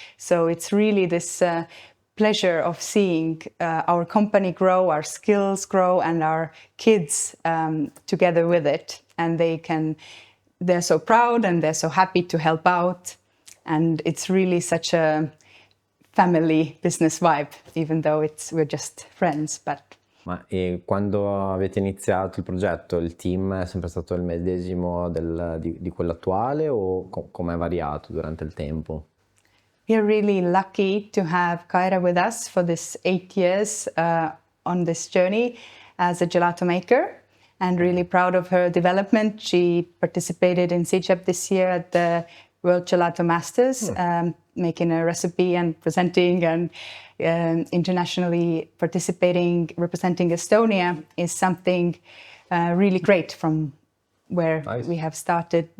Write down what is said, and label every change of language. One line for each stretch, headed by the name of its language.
English: So it's really this pleasure of seeing our company grow, our skills grow, and our kids together with it. And they're so proud and they're so happy to help out. And it's really such a family business vibe, even though we're just friends. But
Italian: Ma quando avete iniziato il progetto, il team è sempre stato il medesimo di quello attuale o come è variato durante il tempo?
English: We're really lucky to have Kaira with us for this 8 years on this journey as a gelato maker, and really proud of her development. She participated in CGEP this year at the World Gelato Masters, making a recipe and presenting, and internationally participating, representing Estonia is something really great from where we have started.